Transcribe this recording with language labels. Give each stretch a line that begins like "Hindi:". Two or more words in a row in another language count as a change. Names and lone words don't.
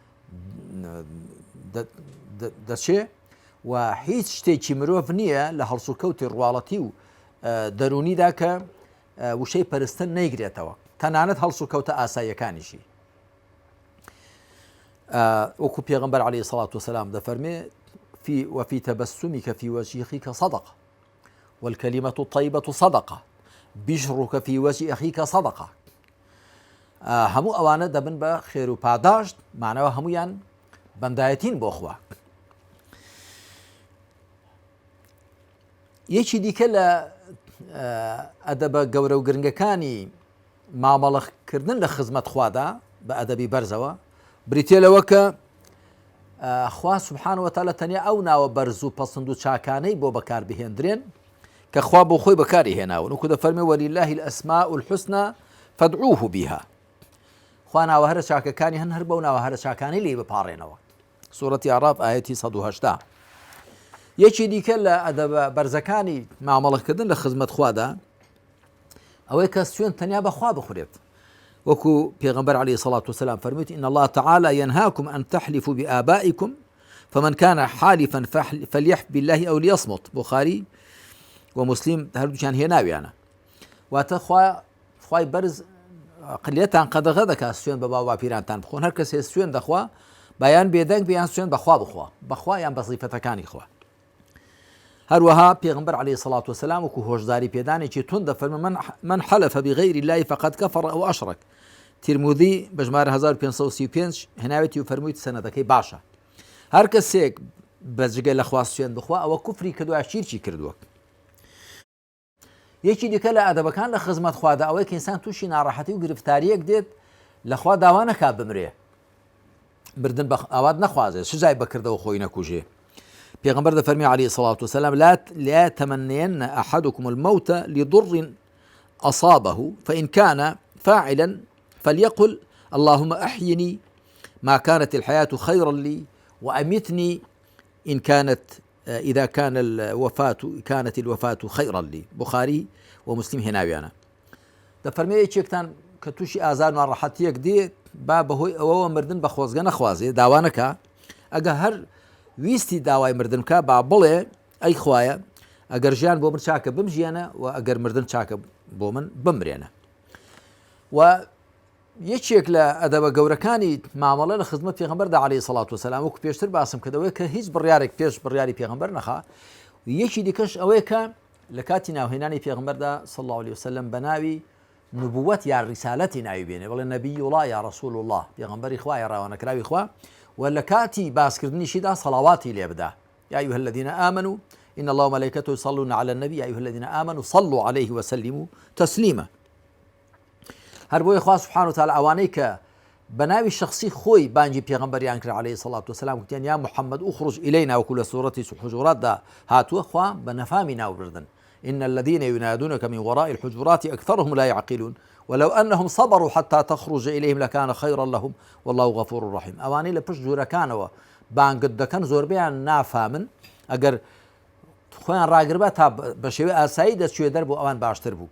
Central Kurdish: دەچێ و هیچ شتێکی مرۆڤ نییە لە هەڵس و کەوتی ڕواڵەتی و دەرونیدا کە وشەی پەرستن نەیگرێتەوە تەنانەت هەڵس و کەوتە ئاساییەکانیشی وەکو پێغەمبەر
Arabic: عەلەیهی السەڵات وەسەلام
Central Kurdish: دەفەرمێ
Arabic: وفي تبسمك في وجهك صدقة والكلمة الطيبة صدقة بشرك في وجه أخيك صدقة
Central Kurdish: هەموو ئەوانە دەبن بە خێر و پاداشت معنەوە هەمویان بەندایەتین بۆ خوا یەکی دیکە لە ئەدەبە گەورە و گرنگەکانی مامەڵەکردن لە خزمەت خوادا بە ئەدەبی بەرزەوە بریتێ لەوە کە خوا
Arabic: سبحانه وتعالى
Central Kurdish: تەنیا ئەو ناوە بەرز و پەسند و چاکانەی بۆ بەکار بهێندرێن کە خوا بۆ خۆی بەکاری هێناون وەکو دەفەرمێ ولله
Arabic: الأسماء الحسنى فادعوه بها
Central Kurdish: خوا ناوە هەرە چاکەکانی هەن هەر بەو ناوە هەرە چاکانی لێ بپاڕێنەوە سوورەتی ئەعراف ئایەتی 180 یەکی دیکە لە ئەدەبە بەرزەکانی مامەڵەکردن لە خزمەت خوادا ئەوەی کە سوێن تەنیا بەخوا بخورێت وەکو پێغەمبەر
Arabic: عەلەیهی السەڵات وەسەلام فەرموویت إن الله تعالى ينهاكم أن تحلفوا بآبائكم فمن كان حالفا فليحلف بالله أو ليصمت
Central Kurdish: بخاري ومسلم هەردووچیان هێناویانە واتە خوای بەرز قلێتان قەدەغە دەکات سوێن بە باو باپیرانتان بخۆن هەر کەسێ سوێن دەخوا بایان بێدەنگ بیان سوێن بەخوا بخوا یان بە سیفەتەکانی خوا هەروەها پێغەمبەر
Arabic: عەلەیهی السەڵات وەسەلام
Central Kurdish: وەکو هۆشداری پێدانێکی تون دەفەرمێ
Arabic: من حلف بغير الله فقد كفر أو أشرك
Central Kurdish: تیرمودی بە ژمارە 1535 هێناوێتی و فەرموویت سەنەدەکەی باشە هەر کەسێک بەجگە لە خوا سوێن بخوا ئەوە کوفری کردووە شیرکی کردووە یەکی دیکە لە ئەدەبەکان لە خزمەت خوادا ئەوەی کە ئینسان تووشی ناڕەحەتی و گرفتاریەک دێت لەخوا داوا نەکات بمرێ بردن بە ئاوات نەخوازێت سزای بەکردەوە خۆی نەکوژێ پێغەمبەر دەفەرمێ عەلەیهی
Arabic: السەڵات وەسەلام لا يتمنين أحدكم الموت لضر أصابه فإن كان فاعلا فليقل اللهم أحيني ما كانت الحياة خيرا لي وأمتني إن إذا كانت الوفاة خيرا لي
Central Kurdish: بخاري ومسلم هێناویانە دەفەرمێ یەکێکتان کە تووشی ئازار و ناڕەحەتیەک دێت با بەهۆی ئەوەوە مردن بە خۆزگە نەخوازێ داوا نەکا ئەگە هەر ویستی داوای مردن بکە با بڵێ ئەی خوایە ئەگەر ژیان بۆ من چاکە بمژیانە و ئەگەر مردن چاکە بۆ من بمرێنە و یەکێک لە ئەدەبە گەورەکانی مامەڵە لە خزمەت پێغەمبەردا
Arabic: عەلەیهی سەڵات وسەلام
Central Kurdish: وەکو پێشتر باسم کردەوەی کە هیچ بڕیارێک پێش بڕیاری پێغەمبەر نەخا. یەکی دیکەش ئەوەیە کە لە کاتی ناوهێنانی پێغەمبەردا
Arabic: صلی الله علیه وسلم
Central Kurdish: بە ناوی نبووەت یا ڕیسالەتی ناوی بێنێ، بڵێ
Arabic: نەبی الله یا رسول الله،
Central Kurdish: پێغەمبەری خوا یا ڕاوانەکراوی خوا، و لە کاتی باسکردنیشیدا سەڵاواتی لێ بدا.
Arabic: يا أيها الذين آمنوا إن الله وملائكته يصلون على النبي يا أيها الذين آمنوا صلوا عليه وسلموا تسليما.
Central Kurdish: هەر بۆیە خوا
Arabic: سبحانه وتعالى
Central Kurdish: ئەوانەی کە بەناوی شخصی خۆی بانگی پێغەمبەریان کرد
Arabic: عەلەیهی سەڵات وسەلام،
Central Kurdish: وتیان
Arabic: یا محەممەد ئوخرج ئیلەینا،
Central Kurdish: وەکو لە سوورەتی حوجوراتدا هاتووە، خوا بە نەفامی ناوبردن.
Arabic: إن الذين ينادونك من وراء الحجرات أكثرهم لا يعقلون ولو أنهم صبروا حتى تخرج إليهم لكان خيرا لهم والله غفور رحيم.
Central Kurdish: ئەوانەی لە پشت جوورەکانەوە بانگت دەکەن زۆربەیان نافامن، ئەگەر خۆیان ڕاگربە تا بە شێوەی ئاسایی دەستچوێ دەربوو ئەوان باشتر بوو.